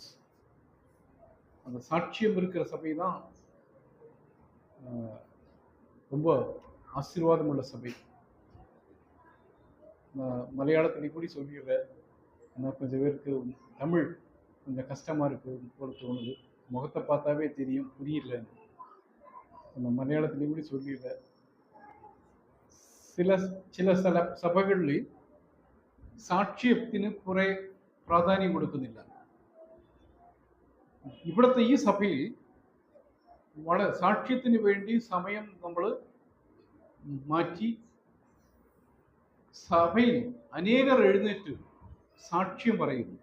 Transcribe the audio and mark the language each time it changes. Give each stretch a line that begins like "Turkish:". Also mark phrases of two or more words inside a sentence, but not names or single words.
Tamil: அந்த சாட்சியம் இருக்கிற சபை தான் ரொம்ப ஆசீர்வாதம் உள்ள சபை. நான் மலையாளத்தில் கூட சொல்லிடுறேன். ஆனால் கொஞ்சம் பேருக்கு தமிழ் கொஞ்சம் கஷ்டமாக இருக்குது போல தோணுது. முகத்தை பார்த்தாவே தெரியும் புரியல. நான் மலையாளத்திலையும் கூட சொல்லிடுறேன்.
Malayalam: ചില സഭകളിൽ സാക്ഷ്യത്തിന് കുറെ പ്രാധാന്യം കൊടുക്കുന്നില്ല. ഇവിടുത്തെ ഈ സഭയിൽ വളരെ സാക്ഷ്യത്തിന് വേണ്ടി സമയം നമ്മൾ മാറ്റി സഭയിൽ അനേകർ എഴുന്നേറ്റ് സാക്ഷ്യം പറയുന്നു.